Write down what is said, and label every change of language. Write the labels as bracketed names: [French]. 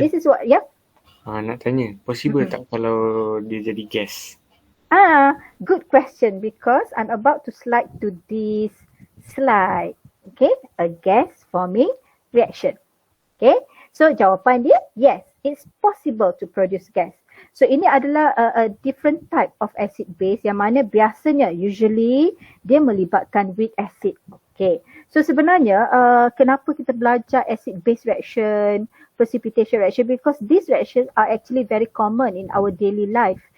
[English] this is what, yeah. [Malay] Nak tanya, possible tak kalau dia jadi gas? [English] Good question because I'm about to slide to this slide. Okay, a gas forming reaction. Okay, so [Malay] jawapan dia [English] yes, it's possible to produce gas. So [Malay] ini adalah [English] a different type of acid base [Malay] yang mana biasanya [English] usually [Malay] dia melibatkan [English] weak acid. Okay, so [Malay] sebenarnya kenapa kita belajar [English] acid base reaction, precipitation reaction, because these reactions are actually very common in our daily life.